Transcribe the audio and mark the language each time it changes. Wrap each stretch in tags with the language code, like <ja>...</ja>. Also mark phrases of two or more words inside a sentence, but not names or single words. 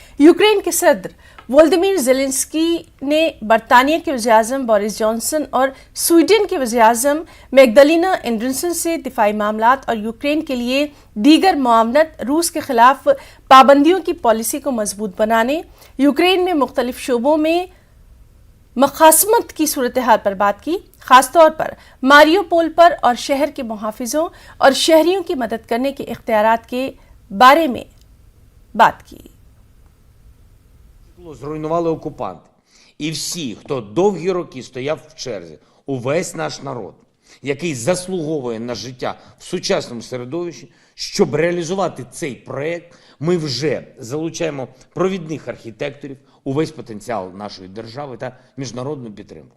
<ur>یوکرین کے صدر ولودیمیر زیلنسکی نے برطانیہ کے وزیرِ اعظم بورس جانسن اور سویڈن کے وزیرِ اعظم میگدالینا اینڈرسن سے دفاعی معاملات اور یوکرین کے لیے دیگر معاونت، روس کے خلاف پابندیوں کی پالیسی کو مضبوط بنانے، یوکرین میں مختلف شعبوں میں مخاصمت کی صورتحال پر بات کی، خاص طور پر ماریوپول پر اور شہر کے محافظوں اور شہریوں کی مدد کرنے کے اختیارات کے بارے میں بات کی.</ur> <uk>Зруйнували окупанти. І всі, хто довгі роки стояв в черзі, увесь наш народ, який заслуговує на життя в сучасному середовищі, щоб реалізувати цей проєкт, ми вже залучаємо провідних архітекторів, увесь потенціал нашої держави та міжнародну підтримку.</uk>